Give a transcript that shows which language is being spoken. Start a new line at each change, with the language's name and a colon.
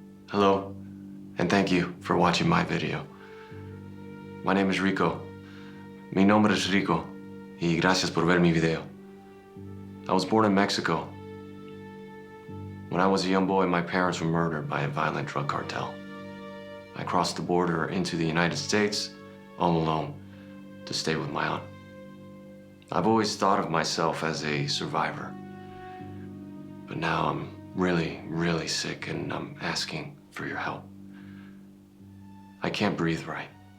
English: Hello, and thank you for watching my video. My name is Rico.
Spanish: Mi nombre es Rico, y gracias por ver mi video.
English: I was born in Mexico. When I was a young boy, my parents were murdered by a violent drug cartel. I crossed the border into the United States all alone to stay with my aunt. I've always thought of myself as a survivor, but now I'm really, really sick and I'm asking for your help. I can't breathe right.